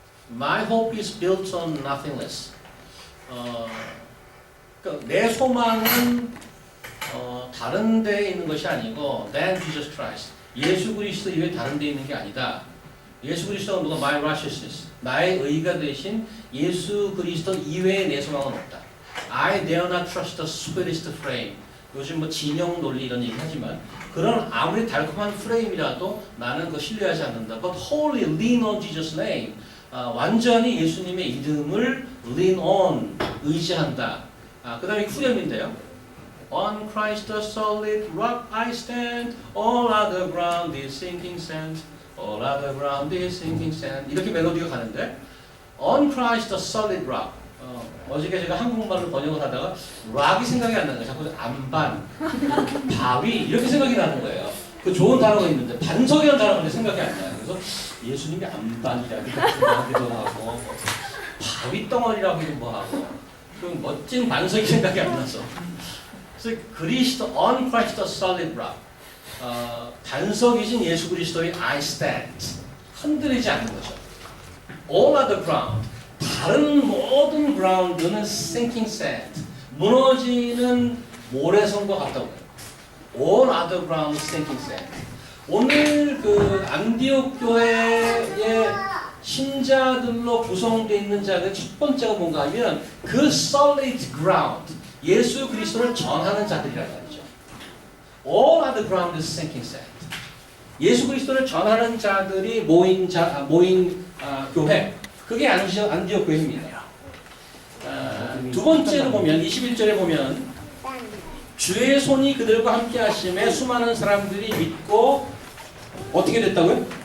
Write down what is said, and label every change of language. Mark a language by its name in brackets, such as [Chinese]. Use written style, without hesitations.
[English] My hope is built on nothing less. [Korean] 그러니까 내 소망은 다른 데에 있는 것이 아니고 [English] than Jesus Christ. [Korean] 예수 그리스도 이외에 다른 데에 있는 게 아니다. 예수 그리스도가 누가 [English] my righteousness. [Korean] 나의 의가 되신 예수 그리스도 이외에 내 소망은 없다. [English] I dare not trust the sweetest frame. [Korean] 요즘 뭐 진영 논리 이런 얘기 하지만 그런 아무리 달콤한 프레임이라도 나는 그거 신뢰하지 않는다. [English] But wholly lean on Jesus' name. [Korean] 완전히 예수님의 이름을 [English] lean on, [Korean] 의지한다. 그 다음에 후렴인데요. [English] On Christ the solid rock I stand, all other ground is sinking sand, all other ground is sinking sand. [Korean] 이렇게 멜로디가 가는데 [English] On Christ the solid rock. [Korean] 어저께 제가 한국말로 번역을 하다가 락이 생각이 안 나는 거예요. 자꾸 안반, 바위 이렇게 생각이 나는 거예요. 그 좋은 단어가 있는데 반석이라는 단어가 생각이 안 나요. 그래서 예수님이 안반이라기도 하고 바위 덩어리라기도 뭐하고 그 멋진 반석이 생각이 안 나서 그래서 그리스도 [English] on Christ the solid rock [Korean] 반석이신 예수 그리스도의 [English] I stand [Korean] 흔들리지 않는 거죠. [English] All other ground [Korean] 다른 모든 ground는 [English] sinking sand [Korean] 무너지는 모래성과 같다고 해요. [English] All other ground sinking sand. [Korean] 오늘 그 안디옥 교회의 신자들로 구성되어 있는 자들 첫 번째가 뭔가 하면 그 [English] solid ground [Korean] 예수 그리스도를 전하는 자들이라는 말이죠. [English] All other ground is sinking sand. [Korean] 예수 그리스도를 전하는 자들이 모인 교회 그게 안디옥 교회입니다. 두 번째로 보면 21절에 보면 주의 손이 그들과 함께 하심에 수많은 사람들이 믿고 어떻게 됐다고요?